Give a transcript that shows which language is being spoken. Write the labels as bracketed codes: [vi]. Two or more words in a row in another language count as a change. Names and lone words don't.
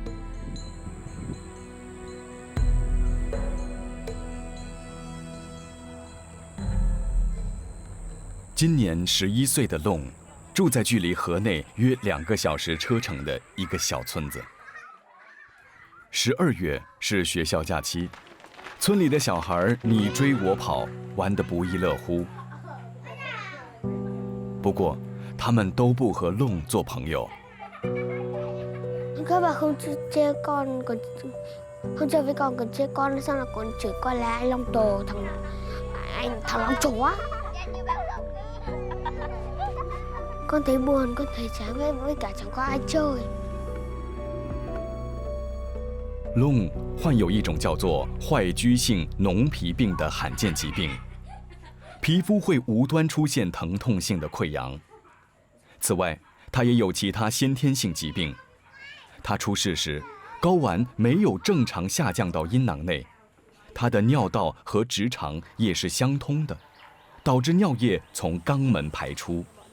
[zh] 今年11歲的龍，住在距離河內約2個小時車程的一個小村子。12月是學校假期，村裡的小孩你追我跑，玩得不亦樂乎。不過，他們都不和龍做朋友。 [vi] Các bạn không chơi con, không chơi với con, còn chơi con sao là còn chửi con là anh Long Tổ, thằng Long chó. Con thấy buồn, con thấy chán với cả chẳng có ai chơi. [zh] 龙患有一种叫做坏疽性脓皮病的罕见疾病，皮肤会无端出现疼痛性的溃疡。此外，他也有其他先天性疾病。他出世时，睾丸没有正常下降到阴囊内，他的尿道和直肠也是相通的，导致尿液从肛门排出。